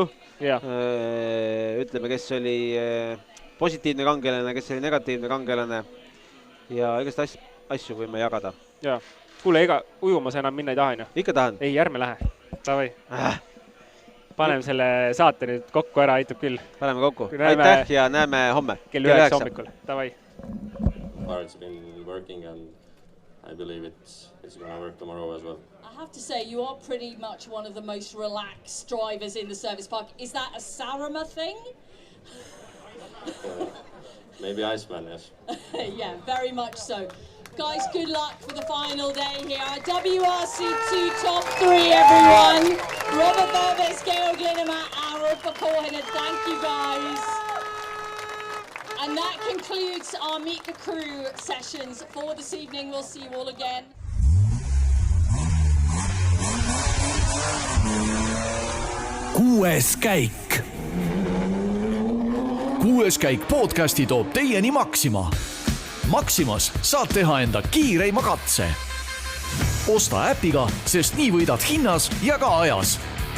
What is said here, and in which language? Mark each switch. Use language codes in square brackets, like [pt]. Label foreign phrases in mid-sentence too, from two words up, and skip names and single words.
[et] Ütleme, kes oli positiivne kangelane, kes oli negatiivne kangelane ja igast asju võime jagada. Jaa. Kuule, ega ujumas enam minna ei taha, no? Ikka tahan. Ei, ärme lähe. Tavai. Panem selle saate nüüd kokku ära, aitab küll. Paneme kokku. Aitäh ja näeme homme. Kell 9 hommikul. Tavai. [en] It's been working and I believe it's going to work tomorrow as well. I have to say, you are pretty much one of the most relaxed drivers in the service park. Is that a Sarama thing? Maybe Iceman, yes. Yeah, very much so. Guys, good luck for the final day here. WRC2 top 3, everyone. Robert Burbis, Georg Linnemann, and Rupert Korhonen. Thank you, guys. And that concludes our Meet the Crew sessions for this evening. We'll see you all again. [et] Kuues käik. Kuues käik podcasti toob teieni Maxima. Maximas saad teha enda kiireima katse. Osta äpiga, sest nii võidad hinnas ja ka ajas.